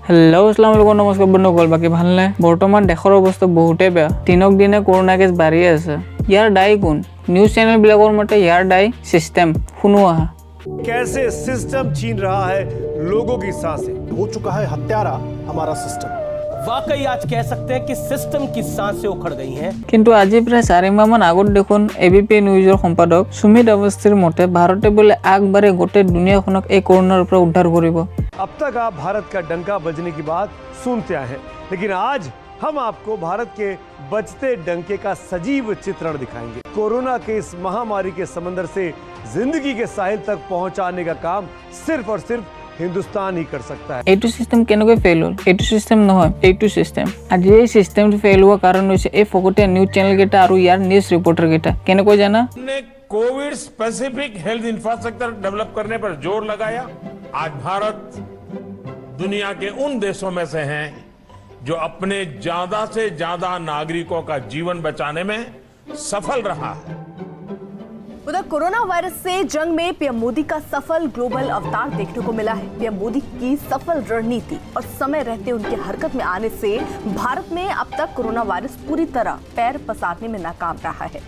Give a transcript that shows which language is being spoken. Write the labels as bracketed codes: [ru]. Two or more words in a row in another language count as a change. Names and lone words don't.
[as] हेलो [ar] السلام عليكم [as] নমস্কাৰ বন্ধুসকল বাকী ভালনে বৰ্তমান দেশৰ অৱস্থা বহুতে বেয়া দিনক দিনে কৰোনা কেছ বাঢ়ি আছে ইয়াৰ দায়ী কোন [en] news channel [as] বিলাকৰ মতে ইয়াৰ দায়ী সিস্টেম শুনোৱা [hi] कैसे सिस्टम छीन रहा है लोगों की सांसें हो चुका है हत्यारा हमारा सिस्टम वाकई आज कह सकते हैं कि सिस्टम की सांसें उखड़ गई हैं [as] কিন্তু আজি প্ৰায় 4 মাহমান আগত দেখোন এবিপি নিউজৰ সম্পাদক সুমিত अवस्थीৰ মতে ভাৰতে বোলে আগবাৰে গোটেই দুনিয়াখনক এই কৰোনাৰ পৰা উদ্ধাৰ কৰিব [hi] अब तक आप भारत का डंका बजने की बात सुनते आए हैं लेकिन आज हम आपको भारत के बजते डंके का सजीव चित्रण दिखाएंगे कोरोना के इस महामारी के समंदर से जिंदगी के साहिल तक पहुंचाने का काम सिर्फ और सिर्फ हिंदुस्तान ही कर सकता है [as] এইটো সিস্টেম কেনেকৈ ফেল হ'ল এইটো সিস্টেম নহয় এইটো সিস্টেম আজি এই সিস্টেমটো ফেল হোৱাৰ কাৰণ হৈছে এই ফকতীয়া [en] news channel [as] কেইটা আৰু ইয়াৰ [en] news reporter [as] কেইটা কেনেকৈ জানা [hi] ने [en] covid specific health infrastructure develop [hi] करने पर जोर लगाया आज भारत दुनिया के उन देशों में से हैं जो अपने ज्यादा से ज्यादा नागरिकों का जीवन बचाने में सफल रहा है उधर कोरोना वायरस से जंग में पीएम मोदी का सफल ग्लोबल अवतार देखने को मिला है पीएम मोदी की सफल रणनीति और समय रहते उनके हरकत में आने से भारत में अब तक कोरोना वायरस पूरी तरह पैर पसारने में नाकाम रहा है